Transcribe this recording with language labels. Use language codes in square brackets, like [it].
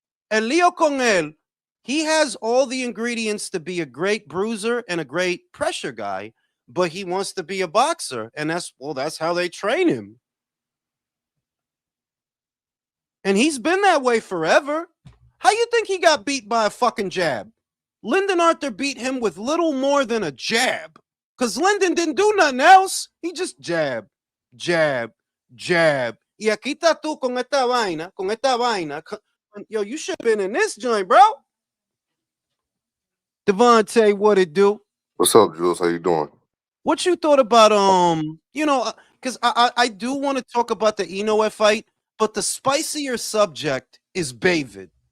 [es] El lío con él, [en] he has all the ingredients to be a great bruiser and a great pressure guy, but he wants to be a boxer, and that's how they train him. And he's been that way forever. How you think he got beat by a fucking jab? Lyndon Arthur beat him with little more than a jab. Because Lyndon didn't do nothing else. He just jab, jab, jab. [es] Y aquí está tú con esta vaina, con esta vaina. [en] Yo, you should have been in this joint, bro. Devontae, what it do? What's up, Jules? How you doing? What you thought about because I do want to talk about the Inoue fight, but the spicier subject is David.